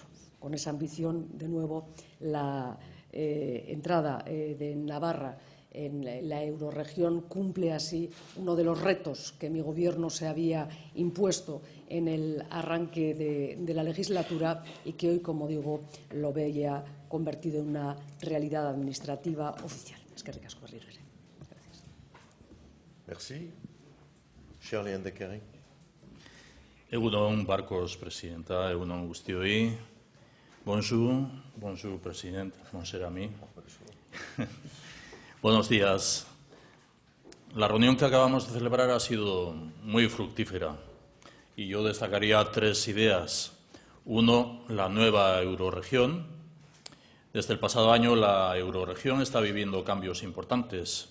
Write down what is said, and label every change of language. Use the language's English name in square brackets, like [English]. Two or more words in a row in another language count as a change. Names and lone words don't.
[Spanish] Con esa ambición, de nuevo, la entrada de Navarra en la Euroregión cumple así uno de los retos que mi gobierno se había impuesto en el arranque de la legislatura y que hoy, como digo, lo ve ya convertido en una realidad administrativa oficial. [Basque] Eskerrik asko berriro ere. [Spanish] Gracias. [French] Merci. Cher Lehendakari. [Basque] Egunon, Barkos, presidenta, egunon guztioi. [French] Bonjour, bonjour, president, mon cher ami. [Spanish] Buenos días. La reunión que acabamos de celebrar ha sido muy fructífera y yo destacaría tres ideas. Uno, la nueva Euroregión. Desde el pasado año, la eurorregión está viviendo cambios importantes.